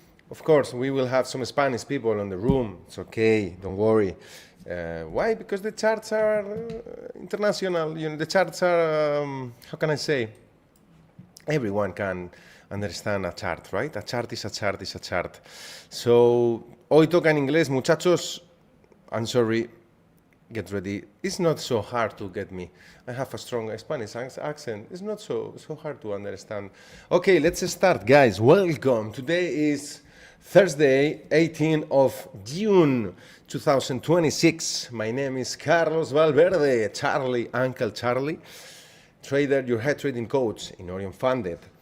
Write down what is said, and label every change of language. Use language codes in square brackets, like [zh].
[en] Of course, we will have some Spanish people in the room. It's okay, don't worry. Why? Because the charts are international. The charts are, how can I say? Everyone can understand a chart, right? A chart is a chart is a chart. [es] So, hoy toca en inglés, muchachos. [en] I'm sorry. Get ready. It's not so hard to get me. I have a strong Spanish accent. It's not so hard to understand. Okay, let's start, guys. Welcome. Today is Thursday, 18th of June, 2026. My name is Carlos Valverde, Charlie, Uncle Charlie, trader, your head trading coach in Orion Funded.